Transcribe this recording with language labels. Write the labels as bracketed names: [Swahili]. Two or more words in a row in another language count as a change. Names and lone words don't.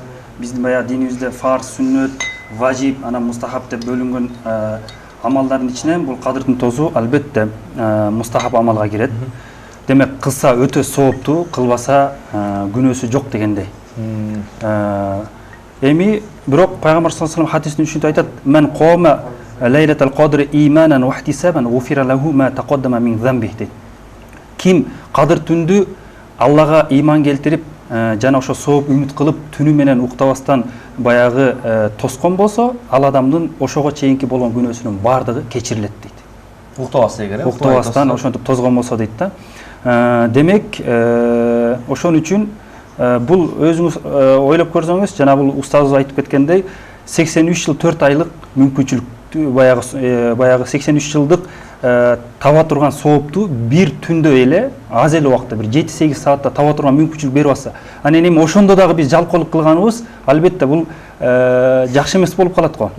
[Kyrgyz] Биздин баягы динибизде фарз, сүннөт, важип, анан мустахаб деп бөлүнгөн амалдардын ичинен бул кадыр түн тосуу албетте мустахаб амалга кирет. Демек кылса өтө сооптуу, кылбаса күнөөсү жок дегендей. Эми бирок пайгамбар [Arabic] صلى الله عليه وسلم [Kyrgyz] хадистин үчүнтө айтат: [Arabic] "من قام ليلة القدر إيمانا واحتسابا غفر له ما تقدم من ذنب" [Kyrgyz] дейт. Ким кадыр түндү Аллага иман келтирип, жана ошо сооп үмүт кылып, түнү менен уктабастан баягы тоскон болсо, ал адамдын ошого чейинки болгон күнөөсүнүн бардыгы кечирилет дейт. Уктабаса эгер, уктабастан ошентип тозгон болсо дейт да. Демек, ошон үчүн бул өзүңүз ойлоп көрсөңүз, жана бул устазыбыз айтып кеткендей, 83 жыл 4 айлык мүмкүнчүлүк, баягы 83 жылдык таба турган соопту бир түндө эле, аз эле убакытта, бир 7-8 саатта таба турган мүмкүнчүлүк берип атса, анан эми ошондо дагы биз жалкоолук кылганыбыз, албетте бул жакшы эмес болуп калат го.